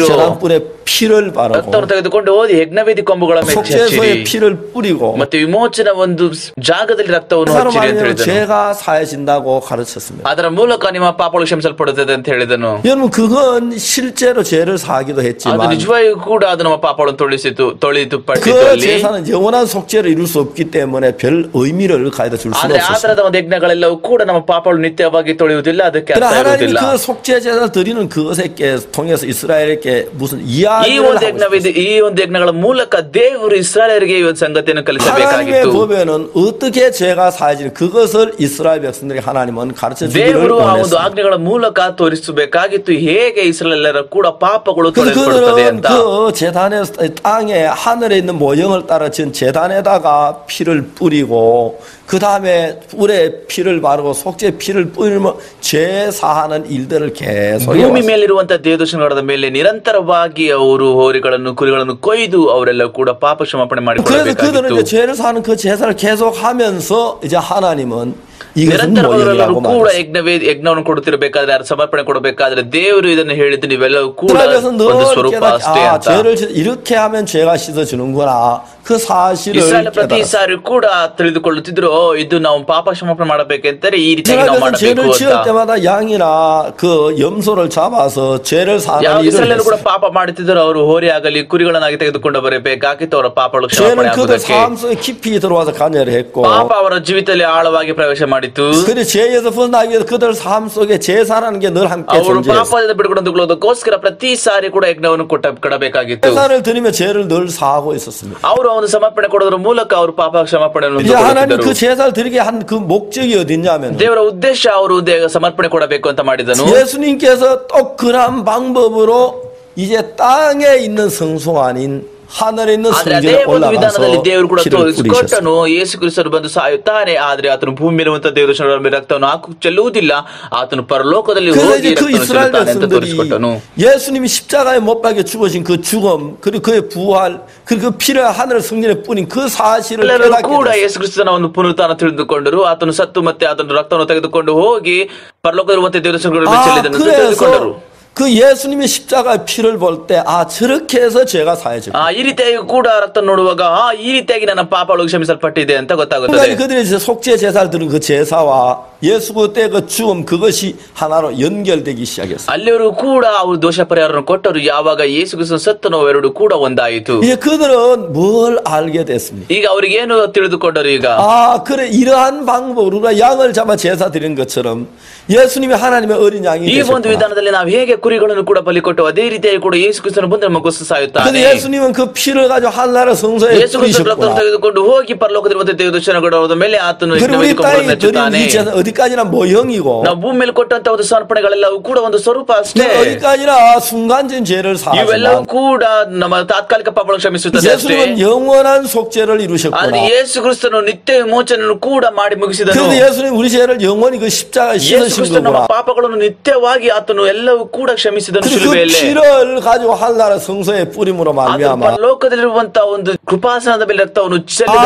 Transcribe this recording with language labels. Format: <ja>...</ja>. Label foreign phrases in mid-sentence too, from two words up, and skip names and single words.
<ko>재단불에 피를 바르고</ko> <kn>ರಕ್ತವನ್ನು ತೆಗೆದುಕೊಂಡು ಹೋಗಿ ಯಜ್ಞವೇದಿ ಕೊಂಬುಗಳ ಮೇಲೆ ಹಚ್ಚಿರಿ.</kn> <ko>속죄소에 피를 뿌리고</ko> <kn>ಮತ್ತೆ ವಿಮೋಚನ ಒಂದು ಜಾಗದಲ್ಲಿ ರಕ್ತವನ್ನು</kn> <ko>사람</ko> <kn>ಹಚ್ಚಿರಿ ಅಂತ</kn> <ko>아니면</ko> <kn>ಹೇಳಿದನು.</kn> <ko>죄가 사해진다고 가르쳤습니다.</ko> <kn>ಅದರ ಮೂಲಕ ನಿಮ್ಮ ಪಾಪಗಳು ಕ್ಷಮಿಸಲ್ಪಡುತ್ತದೆ ಅಂತ ಹೇಳಿದನು.</kn> <ko>여러분 그건 실제로 죄를 사하기도</ko> <kn>ಅದು</kn> <ko>했지만</ko> <kn>ನಿಜವಾಗಿಯೂ ಕೂಡ ಅದು ನಮ್ಮ ಪಾಪಗಳನ್ನು ತೊಳೆದು ಪಟ್ಟಿತು</kn> <ko>그</ko> <kn>ಅಲ್ಲಿ.</kn> <ko>제사는 영원한 속죄를 이룰 수 없기 때문에 별 의미를 가해다 줄 수는</ko> <kn>ಆದ್ರೆ ಆ</kn> <ko>없었어요.</ko> <kn>ತರದ ಒಂದು ಯಜ್ಞಗಳೆಲ್ಲವೂ ಕೂಡ ನಮ್ಮ ಪಾಪಗಳು ನಿತ್ಯವಾಗಿ ತೊಳೆಯುವುದಿಲ್ಲ, ಅದಕ್ಕೆ</kn> <ko>그러나</ko> <kn>ಅರ್ಥ</kn> <ko>하나님이</ko> <kn>ಇರುವುದಿಲ್ಲ.</kn> <ko>그 속죄 제사를 드리는 그것에 통해서 이스라엘에게 무슨</ko> <kn>ಈ</kn> <ko>이야기를</ko> <kn>ಒಂದು</kn> <ko>하고</ko> <kn>ಈ ಒಂದು ಯಜ್ಞಗಳ ಮೂಲಕ ದೇವರು ಇಸ್ರಾಯೇಲರಿಗೆ ಈ ಒಂದು ಸಂಗತಿಯನ್ನು</kn> <ko>하나님의</ko> <kn>ಕಲಿಸಬೇಕಾಗಿತ್ತು.</kn> <ko>법에는 어떻게 죄가 사해지는 그것을 이스라엘 백성들에게 하나님은 가르쳐 주기를</ko> <kn>ದೇವರು ಆ ಒಂದು</kn> <ko>원했습니다.</ko> <kn>ಆಜ್ಞೆಗಳ ಮೂಲಕ ತೋರಿಸಬೇಕಾಗಿತ್ತು ಹೇಗೆ ಇಸ್ರಾಯೇಲರ ಕೂಡ ಪಾಪಗಳು</kn> <ko>그래서</ko> <kn>ತೊಳೆಯಲ್ಪಡುತ್ತದೆ</kn> <ko>그들은</ko> <kn>ಅಂತ.</kn> <ko>그 재단에 땅에 하늘에 있는 모형을 따라 지은 재단에다가 피를 뿌리고 그 다음에 뿔에 피를 바르고 속죄 피를 뿌리면 죄 사하는 일들을 계속</ko> <kn>ಭೂಮಿ</kn> <ko>해왔어요.</ko> <kn>ಮೇಲಿರುವಂತಹ ದೇವದರ್ಶನಗಳ ಮೇಲೆ ನಿರಂತರವಾಗಿ ಅವರು ಹೋರಿಗಳನ್ನು ಕುರಿಗಳನ್ನು ಕೊಯ್ದು ಅವರೆಲ್ಲ ಕೂಡ ಪಾಪ ಕ್ಷಮಾಪಣೆ</kn> <ko>그래서 그들은</ko> <kn>ಮಾಡಿಕೊಳ್ಳಬೇಕಾಗಿತ್ತು.</kn> <ko>이제 죄를 사는 그 제사를 계속 하면서 이제 하나님은 이것은</ko> <kn>ನಿರಂತರವಾದವರೆಲ್ಲರೂ</kn> <ko>모형이라고</ko> <kn>ಕೂಡ</kn> <ko>말했어요.</ko> <kn>ಯಜ್ಞವನ್ನು ಕೊಡುತ್ತಿರಬೇಕಾದ್ರೆ ಯಾರು ಸಮರ್ಪಣೆ ಕೊಡಬೇಕಾದ್ರೆ ದೇವರು ಇದನ್ನು ಹೇಳಿದ್ದು ನೀವೆಲ್ಲವೂ ಕೂಡ</kn> <ko>그래서</ko> <kn>ಒಂದು</kn> <ko>늘</ko> <kn>ಸ್ವರೂಪ ಅಷ್ಟೇ</kn> <ko>아,</ko> <kn>ಅಂತ.</kn> <ko>죄를 이렇게 하면 죄가 씻어주는구나 그 사실을</ko> <kn>ಇಸ್ರಾಯೇಲ್ ಪ್ರತಿ</kn> <ko>깨달았어요.</ko> <kn>ಸಾರಿ ಕೂಡ ತಿಳಿದುಕೊಳ್ಳುತ್ತಿದ್ರು ಇದು ನಾವು ಪಾಪ ಕ್ಷಮಾಪಣೆ ಮಾಡಬೇಕೆಂದರೆ ಈ ರೀತಿಯಾಗಿ ನಾವು</kn> <ko>이스라엘은 죄를</ko> <kn>ಮಾಡಬೇಕು</kn> <ko>지을</ko> <kn>ಅಂತ.</kn> <ko>때마다 양이나 그 염소를 잡아서 죄를 사는</ko> <kn>ಯಾವ</kn> <ko>일을</ko> <kn>ಇಸ್ರಾಯೇಲರು ಕೂಡ</kn> <ko>했어요.</ko> <kn>ಪಾಪ ಮಾಡುತ್ತಿದ್ದರು ಅವರು ಹೋರಿ ಆಗಲಿ ಕುರಿಗಳನ್ನಾಗಿ ತೆಗೆದುಕೊಂಡು ಬರಬೇಕಾಗಿತ್ತು ಅವರ ಪಾಪಗಳು ಕ್ಷಮಾಪಣೆ</kn> <ko>죄는 그들</ko> <kn>ಆಗುವುದಕ್ಕೆ.</kn> <ko>삶 속에 깊이 들어와서 관여를 했고</ko> <kn>ಪಾಪ ಅವರ ಜೀವಿತದಲ್ಲಿ ಆಳವಾಗಿ ಪ್ರವೇಶ ಮಾಡಿತು.</kn> <ko>그래 죄에서 벗어나기 위해서 그들 삶 속에 제사라는 게 늘 함께</ko> <kn>ಅವರು</kn> <ko>존재했어요.</ko> <kn>ಪಾಪದಿಂದ ಬಿಡುಗಡೆಗೊಳ್ಳೋದಕ್ಕೋಸ್ಕರ ಪ್ರತಿ ಸಾರಿ ಕೂಡ ಯಜ್ಞವನ್ನು ಕೊಡಬೇಕಾಗಿತ್ತು.</kn> <ko>제사를 드리며 죄를 늘 사하고 있었습니다.</ko> <kn>ಅವರು ಅವನು ಸಮರ್ಪಣೆ ಕೊಡೋದ್ರ ಮೂಲಕ ಅವರು ಪಾಪ ಕ್ಷಮಾಪಣೆಯನ್ನು</kn> <ko>이제 하나님</ko> <kn>ಹೊಂದಿಕೊಳ್ಳುತ್ತಿದ್ದರು.</kn> <ko>그 제사를 드리게 한 그 목적이 어딨냐면</ko> <kn>ದೇವರ ಉದ್ದೇಶ ಅವರು ಸಮರ್ಪಣೆ ಕೊಡಬೇಕು ಅಂತ ಮಾಡಿದನು.</kn> <ko>예수님께서 또 그런 방법으로 이제 땅에 있는 성소가 아닌 하늘에 있는</ko> <kn>ಆದ್ರೆ ಅದೇ</kn> <ko>성전에</ko> <kn>ಒಂದು ವಿಧಾನದಲ್ಲಿ</kn> <ko>올라가서</ko> <kn>ದೇವರು ಕೂಡ</kn> <ko>피를 뿌리셨어요.</ko> <kn>ತೋರಿಸಿಕೊಟ್ಟನು. ಯೇಸು ಕ್ರಿಸ್ತನು ಬಂದು ಸಾಯುತ್ತಾನೆ, ಆದ್ರೆ ಆತನು ಭೂಮಿ ಮೇಲಿರುವಂತಹ ದೇವದರ್ಶನಗಳ ಮೇಲೆ ರಕ್ತವನ್ನು ಚೆಲ್ಲುವುದಿಲ್ಲ, ಆತನು ಪರಲೋಕದಲ್ಲಿ</kn> <ko>그래서</ko> <kn>ಹೋಗಿ</kn> <ko>이제 그</ko> <kn>ರಕ್ತವನ್ನು</kn> <ko>이스라엘</ko> <kn>ಚೆಲ್ಲುತ್ತಾನೆ ಅಂತ</kn> <ko>백성들이</ko> <kn>ತೋರಿಸಿಕೊಟ್ಟನು.</kn> <ko>예수님이 십자가에 못 박혀 죽으신 그 죽음 그리고 그의 부활 그리고 그 피를 하늘 성전에 뿌린 그 사실을</ko> <kn>ಎಲ್ಲರೂ</kn> <ko>깨닫게</ko> <kn>ಕೂಡ</kn> <ko>됐어요.</ko> <kn>ಯೇಸು ಕ್ರಿಸ್ತನ ಒಂದು ಪುನರುತ್ಥಾನ ತಿಳಿದುಕೊಂಡರು. ಆತನು ಸತ್ತು ಮತ್ತೆ ಆತನು ರಕ್ತವನ್ನು ತೆಗೆದುಕೊಂಡು ಹೋಗಿ ಪರಲೋಕದಲ್ಲಿರುವಂತಹ ದೇವದರ್ಶನಗಳ ಮೇಲೆ ಚೆಲ್ಲಿದನು ಅಂತ ತಿಳಿದುಕೊಂಡರು.</kn> <ko>그래서 그 예수님이 십자가의 피를 볼 때 아 저렇게 해서 죄가 사해지고</ko> <kn>ಈ ರೀತಿಯಾಗಿ ಕೂಡ ರಕ್ತ ನೋಡುವಾಗ ಈ ರೀತಿಯಾಗಿ ನನ್ನ ಪಾಪಗಳು ಕ್ಷಮಿಸಲ್ಪಟ್ಟಿದೆ ಅಂತ ಗೊತ್ತಾಗುತ್ತದೆ.</kn> <ko>그러니까 그들이 이제 속죄 제사를 드린 그 제사와 예수 그때 그 죽음 그것이 하나로 연결되기 시작했어요.</ko> <kn>ಅಲ್ಲಿಯವರು ಕೂಡ ಅವರು ದೋಷ ಪರಿಹಾರವನ್ನು ಕೊಟ್ಟರು. ಯಾವಾಗ ಯೇಸು ಕ್ರಿಸ್ತನ ಸತ್ತನು ಅವೆರಡು ಕೂಡ ಒಂದಾಯಿತು.</kn> <ko>이제 그들은 뭘 알게 됐습니까?</ko> <kn>ಈಗ ಅವ್ರಿಗೇನು ತಿಳಿದುಕೊಂಡರು ಈಗ?</kn> <ko>아 그래 이러한 방법으로 우리가 양을 잡아 제사 드린 것처럼 예수님이 하나님의 어린 양이</ko> <kn>ಈ ಒಂದು</kn> <ko>되셨구나.</ko> <kn>ವಿಧಾನದಲ್ಲಿ ನಾವು ಹೇಗೆ ಕುರಿಗಳನ್ನು ಕೂಡ ಬಲಿ ಕೊಟ್ಟು ಅದೇ ರೀತಿಯಾಗಿ ಕೂಡ ಯೇಸು ಕ್ರಿಸ್ತನು ಬಂದು ನಮಗೋಸ್ಕರ</kn> <ko>근데</ko> <kn>ಸಾಯುತ್ತಾನೆ.</kn> <ko>예수님은 그 피를 가지고 하늘나라 성소에</ko> <kn>ಯೇಸು ಕ್ರಿಸ್ತನ ರಕ್ತವನ್ನು</kn> <ko>뿌리셨구나.</ko> <kn>ತೆಗೆದುಕೊಂಡು ಹೋಗಿ ಪರಲೋಕದಲ್ಲಿರುವಂತಹ ದೇವದರ್ಶನಗಳ ಮೇಲೆ ಆತನು</kn> <ko>그리고 우리</ko> <kn>ಯಜ್ಞವೇದಿಕೆಯನ್ನು</kn> <ko>땅에 드린</ko> <kn>ಹಚ್ಚುತ್ತಾನೆ.</kn> <ko>이 제사 어디까지나 모형이고</ko> <kn>ನಾವು ಭೂಮಿ ಮೇಲೆ ಕೊಟ್ಟಂತ ಒಂದು ಸಮರ್ಪಣೆಗಳೆಲ್ಲವೂ ಕೂಡ ಒಂದು ಸ್ವರೂಪ ಅಷ್ಟೇ.</kn> <ko>어디까지나 순간적인 죄를</ko> <kn>ಇವೆಲ್ಲವೂ</kn> <ko>사하지만</ko> <kn>ಕೂಡ ನಮ್ಮ ತಾತ್ಕಾಲಿಕ ಪಾಪಗಳನ್ನು ಕ್ಷಮಿಸುತ್ತದೆ ಅಷ್ಟೇ.</kn> <ko>예수님은 영원한 속죄를</ko> <kn>ಆದ್ರೆ</kn> <ko>이루셨구나.</ko> <kn>ಯೇಸು ಕ್ರಿಸ್ತನು ನಿತ್ಯ ವಿಮೋಚನೆಯನ್ನು ಕೂಡ ಮಾಡಿ ಮುಗಿಸಿದನು.</kn> <ko>그래서 예수님 우리 죄를 영원히 그 십자가에</ko> <kn>ಯೇಸು</kn> <ko>씻으신</ko> <kn>ಕ್ರಿಸ್ತನು ನಮ್ಮ</kn> <ko>거구나.</ko> <kn>ಪಾಪಗಳನ್ನು ನಿತ್ಯವಾಗಿ ಆತನು ಎಲ್ಲವೂ ಕೂಡ ಕ್ಷಮಿಸಿದನು</kn> <ko>그</ko> <kn>ಶಿಲುಬೆಯಲ್ಲಿ.</kn> <ko>피를 가지고 하늘나라 성소에 뿌림으로</ko> <kn>ಆತನು</kn> <ko>말미암아</ko> <kn>ಪರಲೋಕದಲ್ಲಿರುವಂತಹ ಒಂದು ಕೃಪಾಸನದ ಮೇಲೆ ರಕ್ತವನ್ನು ಚೆಲ್ಲಿದ</kn>